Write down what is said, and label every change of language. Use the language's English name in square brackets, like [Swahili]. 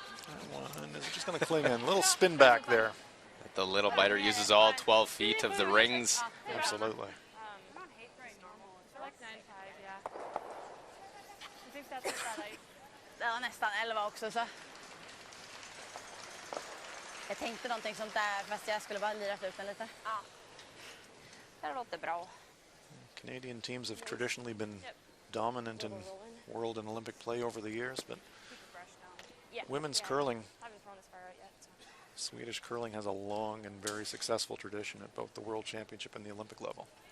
[English] That one is just going to cling in. A little spin back there. The little biter uses all 12 feet of the rings. Absolutely. So like 9-5, yeah. I think that's about like. [Swedish] Det var nästan 11 också så. Jag tänkte någonting sånt där fast jag skulle bara lira ut den lite. Ja. Det låter bra. [English] Canadian teams have traditionally been dominant in world and Olympic play over the years, but Yeah. women's curling, I haven't thrown as far out yet. So. Swedish curling has a long and very successful tradition at both the World Championship and the Olympic level.